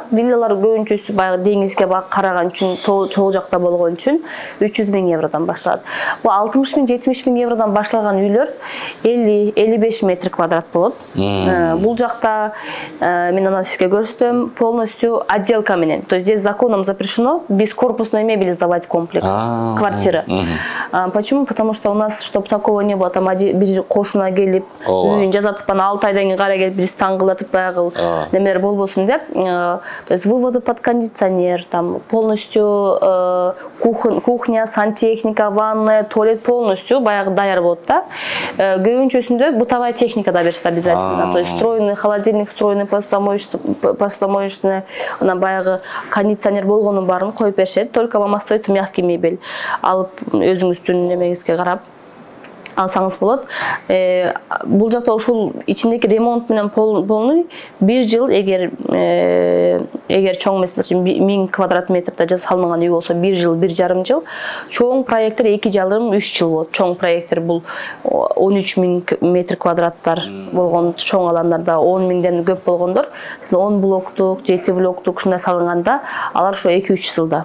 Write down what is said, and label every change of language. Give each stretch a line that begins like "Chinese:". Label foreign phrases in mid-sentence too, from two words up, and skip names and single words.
Kyrgyz: Виллалар көбүнчөсү баягы деңизге караган үчүн, чогуу жакта болгон үчүн 300 миң евродон башталат. Бул 60 миң, 70 миң евродон башталган үйлөр 50-55 метр квадрат болот. Бул жакта мен аны сизге көрсөтөм,
Russian: полностью отделка
Kyrgyz: менен.
Russian: То есть здесь законом запрещено без корпусной мебели сдавать комплекс квартиры. Почему? Потому что у нас, чтобы такого не было, там
Kyrgyz: бир кошуна келип, үйүн жазатып, ана 6 айдан кийин кара келип, бирис таңгылатып баягы немелер болбосун деп.
Russian: То есть выводы под кондиционер, там полностью кухня, сантехника, ванная, туалет полностью
Kyrgyz: баягы даяр болот да. Көбүнчөсүндө
Russian: бытовая техника
Kyrgyz: да беришет обязательно.
Russian: То есть встроенный холодильник, встроенный посудомоечный,
Kyrgyz: анан баягы кондиционер болгонун баарын коюп беришет.
Russian: Только вам остается мягкий мебель.
Kyrgyz: Алып өзүңүздүн немеңизге карап алсаңыз болот. Бул жакта ушул ичиндеги ремонт менен полный бир жыл эгер чоң эмес, 1000 квадрат метрде жасалмаган үй болсо бир жыл, 1,5 жыл. Чоң проекттер 2,5-3 жыл болот. Чоң проекттер бул 13 миң метр квадраттар болгон чоң аландарда 10 миңден көп болгондор, 10 блоктук, 7 блоктук ушундай салынганда алар ошо 2-3 жылда.